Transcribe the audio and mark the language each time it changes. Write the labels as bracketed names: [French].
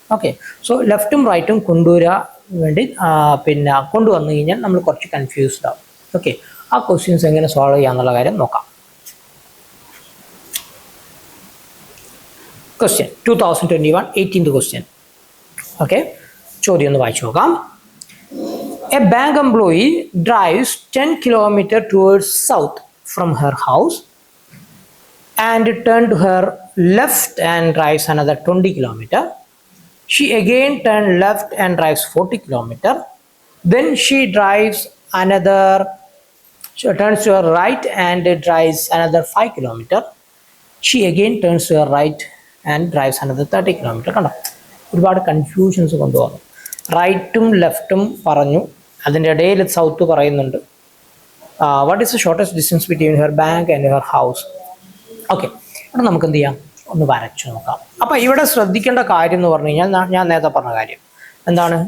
[Malayalam] Okay, so ലെഫ്റ്റും റൈറ്റും കൊണ്ടുവരാൻ വേണ്ടി പിന്നെ കൊണ്ടുവന്നു കഴിഞ്ഞാൽ നമ്മൾ കുറച്ച് കൺഫ്യൂസ്ഡ് ആവും. ഓക്കെ, ആ ക്വസ്റ്റ്യൻസ് എങ്ങനെ സോൾവ് ചെയ്യാന്നുള്ള കാര്യം നോക്കാം. [English] Question 2021 18th question. Okay, [Malayalam] ചോദ്യം ഒന്ന് വായിച്ചു നോക്കാം. [English] A bank employee drives 10 km towards south from her house and turn to her left and drives another 20 km. She again turns left and drives 40 km. Then she drives another, she turns to her right and drives another 5 km. She again turns to her right and drives another 30 km. [Malayalam] കണ്ടോ, ഒരുപാട് confusions കൊണ്ടുവന്നു. റൈറ്റും ലെഫ്റ്റും പറഞ്ഞു, അതിൻ്റെ ഇടയിൽ south പറയുന്നുണ്ട്. [English] What is the shortest distance between her bank and her house. Okay, [Malayalam] ഇവിടെ നമുക്ക് എന്ത് ചെയ്യാം? ഒന്ന് വരച്ചു നോക്കാം. അപ്പം ഇവിടെ ശ്രദ്ധിക്കേണ്ട കാര്യം എന്ന് പറഞ്ഞു കഴിഞ്ഞാൽ ഞാൻ നേരത്തെ പറഞ്ഞ കാര്യം എന്താണ്?